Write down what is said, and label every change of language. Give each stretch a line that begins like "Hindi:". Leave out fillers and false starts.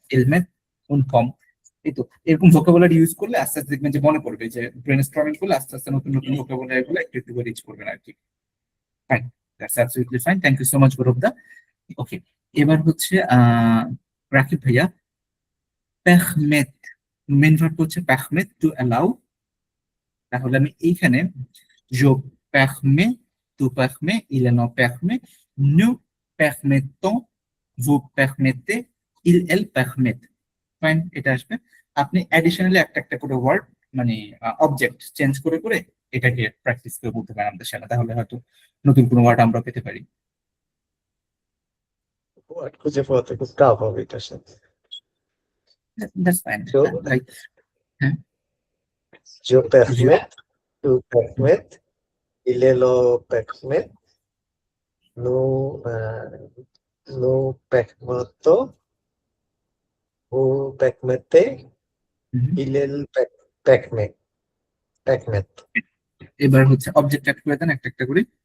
Bangla: ইলমেট, উনপম, এই তো। এরকম ভোকাবুলারি ইউজ করলে আস্তে আস্তে দেখবেন যে মনে পড়বে, যে ব্রেন স্টর্মিং করলে আস্তে আস্তে নতুন নতুন ভোকাবুলারি গুলো একটু একটু করে রিচ করবেন আর কি।
English: fine, that's absolutely fine, thank you so much
Bangla: গৌরবদা। ওকে, এবার হচ্ছে রাকিব ভাইয়া, পেখমেত, মেন ভার্ব হচ্ছে পেখমেত, টু অ্যালাউ। তাহলে আমি এইখানে
French: je permets, tu permets, il en permet, nous permettons, vous permettez, il elle permettent।
Bangla: Fine, এটা আসবে। আপনি অ্যাডিশনালি একটা একটা করে ওয়ার্ড, মানে অবজেক্ট চেঞ্জ করে করে এটাকে প্র্যাকটিস করে বলতে পারেন আমাদের সাথে, তাহলে হয়তো নতুন কোনো ওয়ার্ড আমরা পেতে পারি। ওয়ার্ড খুঁজে পাওয়া তো খুব টাফ হবে এটার সাথে।
English: that's fine, So, like, হ্যাঁ,
French: je permets, tu permets, il est le permet, nous, nous permettons, vous permettez, il est le permet, permet.
Bangla: এবার হচ্ছে অবজেক্ট অ্যাড করে দেন একটা একটা করে।